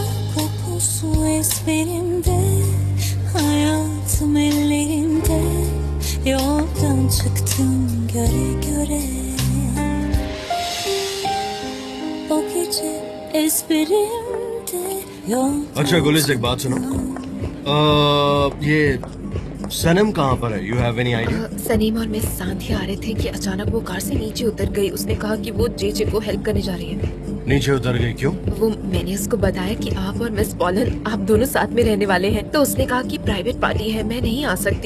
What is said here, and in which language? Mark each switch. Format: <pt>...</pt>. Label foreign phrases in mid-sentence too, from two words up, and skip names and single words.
<tr>Kokusu ezberimde, hayatım ellerinde. Yoldan çıktım göre göre. O gece ezberimde yol.</tr> <hi>अच्छा गुलिस एक बात सुनो ये सनम कहाँ पर है?</hi> <en>you have any idea?</en> <hi>सनीम और मिस सांधी आ रहे थे कि अचानक वो कार से नीचे उतर गई। उसने कहा कि वो जेजे को हेल्प करने जा रही है। नीचे उतर गई क्यों? वो मैंने उसको बताया कि आप और मिस पॉलन आप दोनों साथ में रहने वाले हैं, तो उसने कहा कि प्राइवेट पार्टी है, मैं नहीं आ सकती।</hi>